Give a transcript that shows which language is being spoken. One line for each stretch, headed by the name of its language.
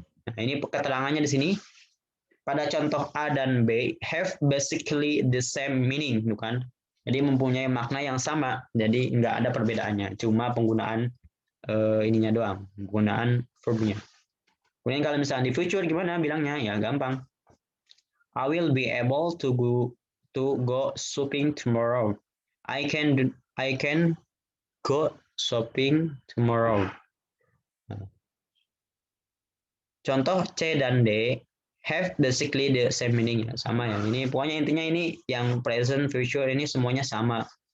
Indonesian: Nah, ini keterangannya di sini. Pada contoh
English: A dan B have basically the same meaning,
Indonesian: bukan? Jadi mempunyai makna yang sama. Jadi nggak ada perbedaannya. Cuma penggunaan ininya doang, penggunaan verbnya. Kemudian kalau misalnya di future gimana bilangnya? Ya gampang.
English: I will be able to go shopping tomorrow. I can go shopping tomorrow.
Indonesian: Contoh C dan D
English: have basically the same meaning
Indonesian: ya, sama ya. Ini pokoknya intinya ini yang present, future ini semuanya sama.